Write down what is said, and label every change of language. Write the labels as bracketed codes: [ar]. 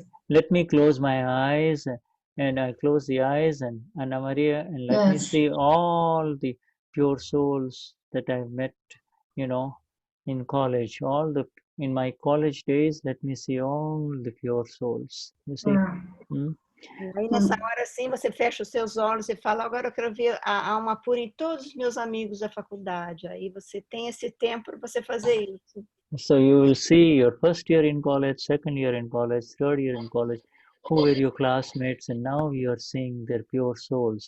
[en] Let me close my eyes, and I close the eyes, and Anna Maria, and let me see all the pure souls that I've met, you know, in college. In my college days, let me see all the pure souls. You see. [pt] Aí nessa hora assim, você fecha os seus olhos e fala, agora eu quero ver a alma pura em todos os meus amigos da faculdade. Aí você tem esse tempo para você fazer isso. [en] So you will see your first year in college, second year in college, third year in college, who were your classmates, and now you are seeing their pure souls.